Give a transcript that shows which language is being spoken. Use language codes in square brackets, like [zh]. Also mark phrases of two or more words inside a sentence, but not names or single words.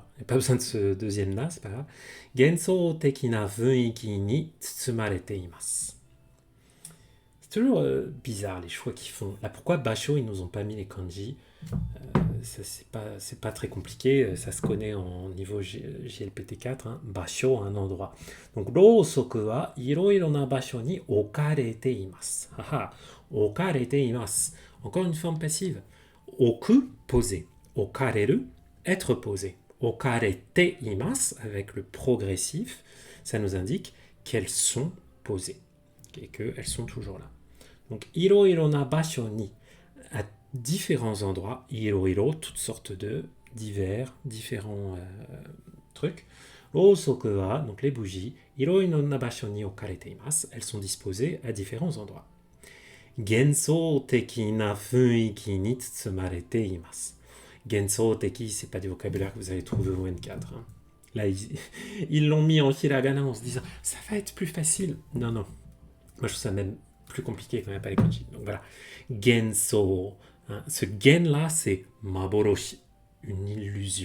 [fr] Il n'y a pas besoin de ce deuxième là, c'est pas grave. [ja] 幻想的な雰囲気に包まれています。 [fr] C'est toujours bizarre les choix qu'ils font. Là, pourquoi Basho, ils nous ont pas mis les kanji? Ça, c'est pas très compliqué, ça se connaît en niveau JLPT4, hein. Basho, un endroit. Donc, [ja] ろうそくは色々な場所に置かれています. Haha, 置かれています. [fr] Encore une forme passive. Oku, poser. Okareru, être posé. [ja] 置かれています, [fr] avec le progressif, ça nous indique qu'elles sont posées et qu'elles sont toujours là. Donc, [ja] 色々な場所に, [fr] à différents endroits, iroiro, toutes sortes de, divers, différents trucs. [ja] ろうそくは, [fr] donc les bougies, [ja] 色々な場所に置かれています, [fr] elles sont disposées à différents endroits. [ja] 幻想的な雰囲気に詰まれています. 幻想的, [fr] c'est pas du vocabulaire que vous allez trouver au N4. Hein. Là, ils l'ont mis en hiragana en se disant ça va être plus facile. Non, non. Moi, je trouve ça même plus compliqué quand il n'y a pas les kanji. Donc voilà. Genso. Hein, ce gen-là, c'est maboroshi, une illusion.